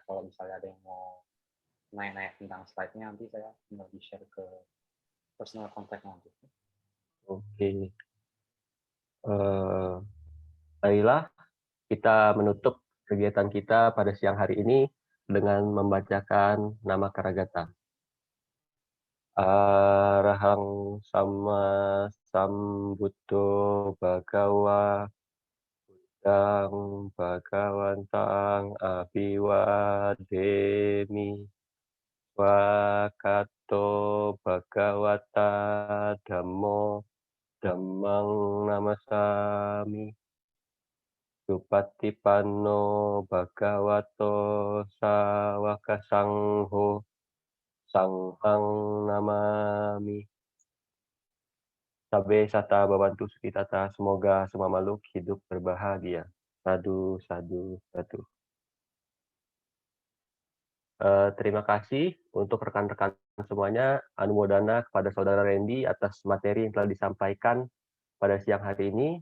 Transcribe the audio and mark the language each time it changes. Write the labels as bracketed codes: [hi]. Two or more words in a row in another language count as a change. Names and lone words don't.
[id] Kalau misalnya ada yang mau nanya-nanya tentang slide-nya, nanti saya tinggal di-share ke [en] personal contact [id] nanti. Oke. Baiklah, kita menutup kegiatan kita pada siang hari ini dengan membacakan nama Karagata. [pi] Arahang sama sambuddho bhagawa bhagawantang abiwademi wakato bhagawata dhammo dhammang namasami Supatipanno bhagavato sawaka sangho sanghang namami. Sabe sata babantu sukitata, [id] semoga semua makhluk hidup berbahagia. [pi] Sadu, sadu, sadu. [id] Terima kasih untuk rekan-rekan semuanya. Anumodana kepada Saudara Randy atas materi yang telah disampaikan pada siang hari ini.